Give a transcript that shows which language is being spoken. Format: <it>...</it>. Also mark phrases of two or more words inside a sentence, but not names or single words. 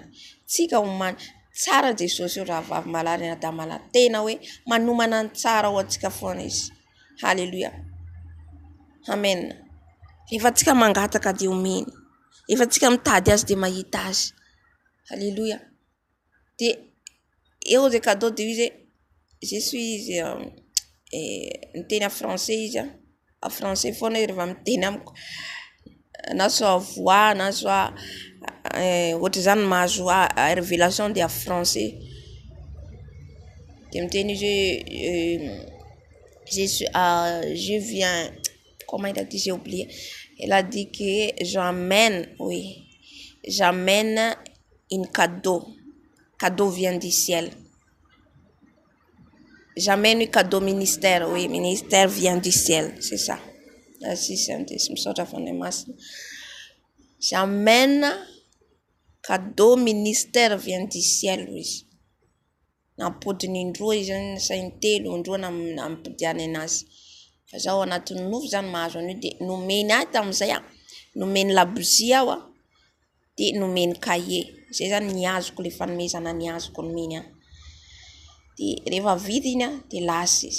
<mg>Tsika homany tsara Jesosy io raha vavy malary na da malary. Tena hoe manomana ny tsara ho antsika foana izy. Halleluia. Amen. Efa tsika mangataka dia omeny. Efa tsika mitady azy dia mahita azy. Halleluia. Dia eo zay cadeau dia izy</mg> <fr>je suis</fr> <mg>miteny a français izy a français foana rehefa miteny amiko na soit voix na soit ohatra zany mahazo révélation dia français dia miteny izy</mg> <fr>je viens comment il a dit, j'ai oublié. Elle a dit que j'amène une cadeau vient du ciel. J'amène un cadeau ministère, oui, ministère vient du ciel, c'est ça. J'amène cadeau ministère vient du ciel, oui.</fr> <mg>Nampodiny indroa izy zany sainy telo indroa nampidiany anazy. Fa zaho anatin'ny nofo zany mahazo an'io dia nomeny ahy tamin'izay nomeny labozia aho dia nomeny cahier. Zay zany ny azoko le fanomezana ny azoko nomeny ahy. Dia rehefa vita iny dia lasa izy.</mg>